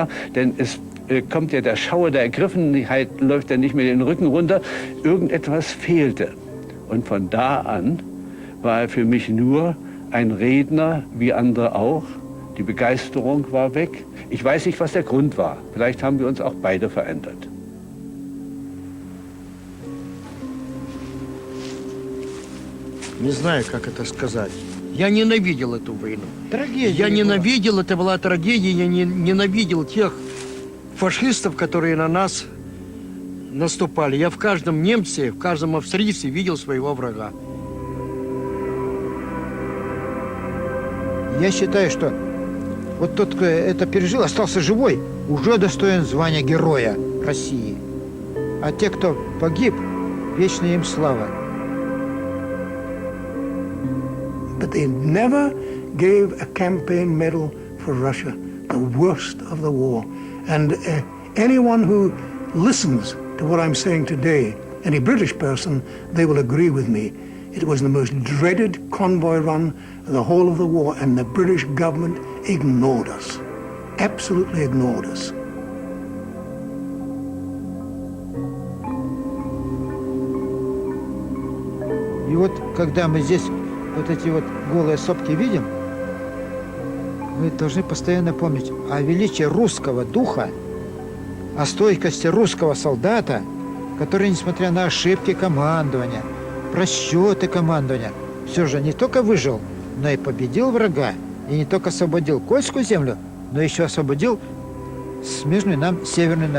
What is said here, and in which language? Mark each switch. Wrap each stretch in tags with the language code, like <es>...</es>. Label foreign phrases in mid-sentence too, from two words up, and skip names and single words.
<de>Denn es kommt ja der Schauer der Ergriffenheit, läuft ja nicht mehr den Rücken runter. Irgendetwas fehlte. Und von da an war er für mich nur ein Redner, wie andere auch. Die Begeisterung war weg. Ich weiß nicht, was der Grund war. Vielleicht haben wir uns auch beide verändert.</de> <ru>Не знаю, как это сказать. Я ненавидел эту войну. Трагедия. Я ненавидел, это была трагедия, я ненавидел тех фашистов, которые на нас наступали. Я в каждом немце, в каждом австрийце видел своего врага. Я считаю, что вот тот, кто это пережил, остался живой, уже достоин звания Героя России. А те, кто погиб, вечная им слава.</ru> <en>But they never gave a campaign medal for Russia, the worst of the war. And anyone who listens to what I'm saying today, any British person, they will agree with me. It was the most dreaded convoy run of the whole of the war, and the British government ignored us, absolutely ignored us.</en> <ru>И вот, когда мы здесь вот эти вот голые сопки видим, мы должны постоянно помнить о величии русского духа, о стойкости русского солдата, который, несмотря на ошибки командования, просчеты командования, все же не только выжил, но и победил врага, и не только освободил Кольскую землю, но еще освободил смежную нам Северную Норвегию.</ru>